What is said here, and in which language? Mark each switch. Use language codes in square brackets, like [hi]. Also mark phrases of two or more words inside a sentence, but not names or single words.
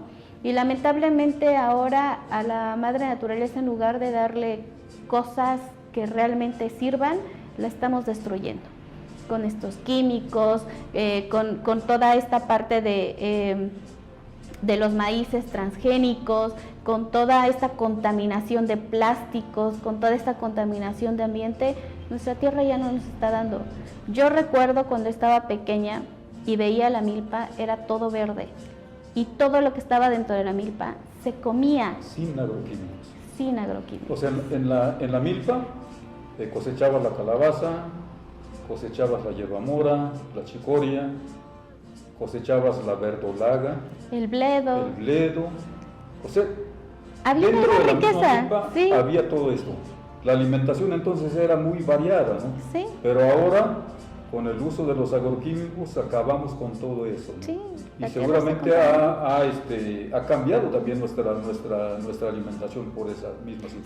[es] Y lamentablemente ahora a la madre naturaleza, en lugar de darle cosas que realmente sirvan, la estamos destruyendo con estos químicos, con toda esta parte de los maíces transgénicos, con toda esta contaminación de plásticos, con toda esta contaminación de ambiente, nuestra tierra ya no nos está dando. Yo recuerdo cuando estaba pequeña y veía la milpa, era todo verde, y todo lo que estaba dentro de la milpa se comía. Sin agroquímicos. Sin agroquímicos. O sea, en la milpa cosechabas la calabaza, cosechabas la hierbamora, la chicoria, cosechabas la verdolaga, el bledo. O sea, había dentro una de la riqueza, misma milpa sí. había todo esto. La alimentación entonces era muy variada, ¿no? Sí. Pero ahora, con el uso de los agroquímicos, acabamos con todo eso, ¿no? Sí, y seguramente ha cambiado también nuestra alimentación por esa misma situación.